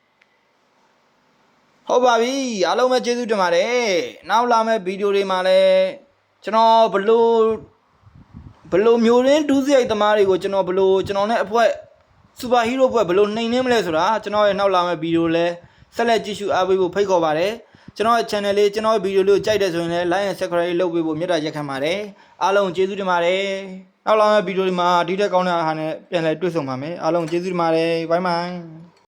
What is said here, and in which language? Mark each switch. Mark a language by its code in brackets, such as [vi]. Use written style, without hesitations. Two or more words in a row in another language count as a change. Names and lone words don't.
[my] ဟုတ်ပါပြီအားလုံးပဲကျေးဇူးတင်ပါတယ်နောက်လာမယ့်ဗီဒီယိုတွေမှာလည်းကျွန်တော်ဘလို့မျိုးရင်းဒူးစရိုက်သမားတွေကိုကျွန်တော်နဲ့အဖွဲ့စူပါဟီးရိုးဖွဲ့ဘလို့နှိမ်နှင်းမလဲဆိုတာကျွန်တော်ရဲ့နောက်လာမယ့်ဗီဒီယိုလဲဆက်လက်ကြည့်ရှုအားပေးဖို့ဖိတ်ခေါ်ပါတယ်ကျွန်တော်ရဲ့ channel လေးကျွန်တော်ရဲ့ဗီဒီယိုလေးကိုကြိုက်တယ်ဆိုရင်လည်း [en] like and subscribe [my] လုပ်ပေးဖို့မြတ်တာရက်ခံပါတယ်အားလုံးကျေးဇူးတင်ပါတယ်နောက်လာမယ့်ဗီဒီယိုဒီမှာဒီထက်ကောင်းတဲ့အားနဲ့ပြန်လည်တွေ့ဆုံပါမယ်အားလုံးကျေးဇူးတင်ပါတယ် [en] bye bye